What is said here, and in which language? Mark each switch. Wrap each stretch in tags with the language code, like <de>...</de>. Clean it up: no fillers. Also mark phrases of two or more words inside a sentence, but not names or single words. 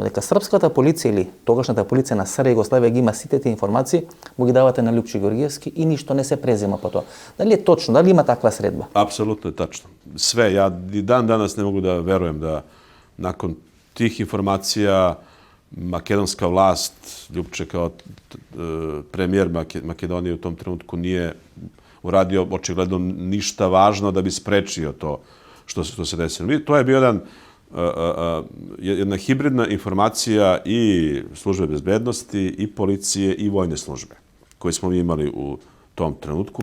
<mk>Дека српската полиција или тогашната полиција на СР Југославија ги има сите тие информации, му ги давате на Љупчо Ѓоргиевски и ништо не се презема по тоа. Дали е точно, дали има таква средба?</mk> <sr>Апсолутно е тачно. Све, ја и дан данас не могу да веруjem да након тих информација македонска власт, Љупче као премиер Македонија у том тренутку nije uradio očigledno ništa važno da bi sprečio to što se desilo. To je bio jedna hibridna informacija i službe bezbednosti, i policije, i vojne službe koje smo mi imali u tom trenutku.</sr>